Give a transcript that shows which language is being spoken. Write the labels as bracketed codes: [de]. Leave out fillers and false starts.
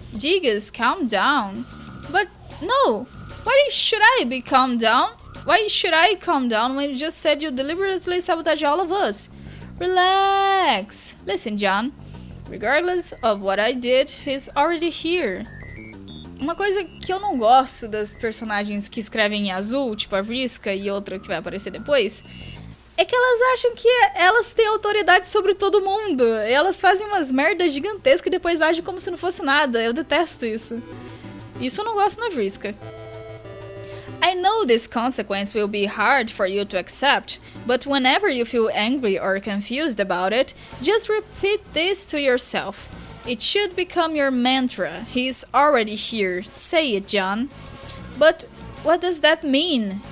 [en] Gigas, calm down. But no, why should I be calm down? Why should I calm down when you just said you deliberately sabotage all of us? Relax. Listen, John. Regardless of what I did, he's already here. [pt] Uma coisa que eu não gosto das personagens que escrevem em azul, tipo a Vriska e outra que vai aparecer depois, é que elas acham que elas têm autoridade sobre todo mundo. Elas fazem umas merdas gigantescas e depois agem como se não fosse nada. Eu detesto isso. Isso eu não gosto na Vriska. [en] I know this consequence will be hard for you to accept, but whenever you feel angry or confused about it, just repeat this to yourself. It should become your mantra. He's already here. Say it, John. But what does that mean?